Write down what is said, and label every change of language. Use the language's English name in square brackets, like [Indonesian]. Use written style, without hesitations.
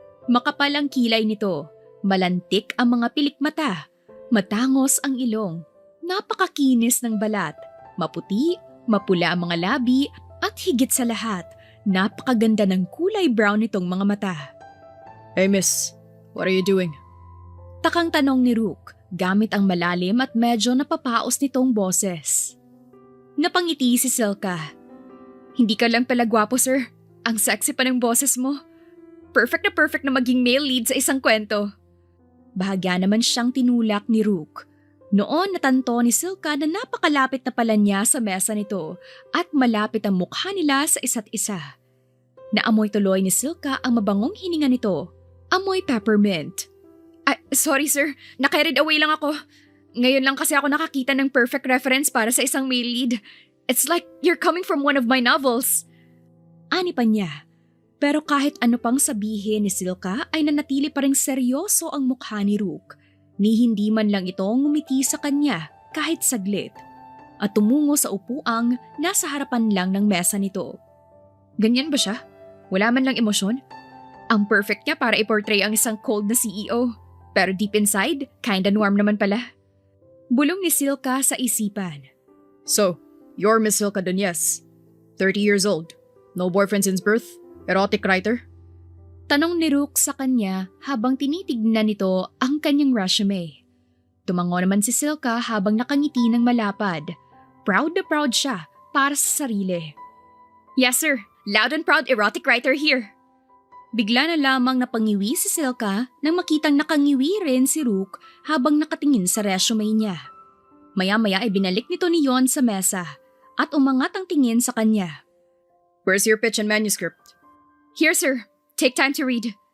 [Filipino] Makapal ang kilay nito, malantik ang mga pilik mata, matangos ang ilong, napakakinis ng balat, maputi, mapula ang mga labi at higit sa lahat, napakaganda ng kulay brown nitong mga mata. [English] Hey miss, what are you doing? [Filipino] Takang tanong ni Rook gamit ang malalim at medyo napapaos nitong boses. Napangiti si Silka. Hindi ka lang pala gwapo, sir. Ang sexy pa ng boses mo. Perfect na maging male lead sa isang kwento. Bahagya naman siyang tinulak ni Rook. Noon natanto ni Silka na napakalapit na pala niya sa mesa nito at malapit ang mukha nila sa isa't isa. Naamoy tuloy ni Silka ang mabangong hininga nito. Amoy peppermint. Sorry sir, naka-carried away lang ako. Ngayon lang kasi ako nakakita ng perfect reference para sa isang male lead. [English] It's like you're coming from one of my novels. [Filipino] Ani pa niya. Pero kahit ano pang sabihin ni Silka ay nanatili pa ring seryoso ang mukha ni Rook. Ni hindi man lang ito ngumiti sa kanya kahit saglit. At tumungo sa upuang nasa harapan lang ng mesa nito. Ganyan ba siya? Wala man lang emosyon? Ang perfect niya para i-portray ang isang cold na CEO. Pero [English] deep inside, kinda warm [Filipino] naman pala. Bulong ni Silka sa isipan. [English] So, you're Miss Silka Dunyes, 30 years old, no boyfriend since birth, erotic writer? [Filipino] Tanong ni Rook sa kanya habang tinitignan nito ang kanyang resume. Tumango naman si Silka habang nakangiti ng malapad. Proud na proud siya para sa sarili. [English] Yes sir, loud and proud erotic writer here. [Filipino] Bigla na lamang napangiwi si Silka nang makitang nakangiwi rin si Rook habang nakatingin sa resume niya. Maya-maya ay binalik nito ni Yon sa mesa at umangat ang tingin sa kanya. [English] Where's your pitch and manuscript? Here sir, take time to read.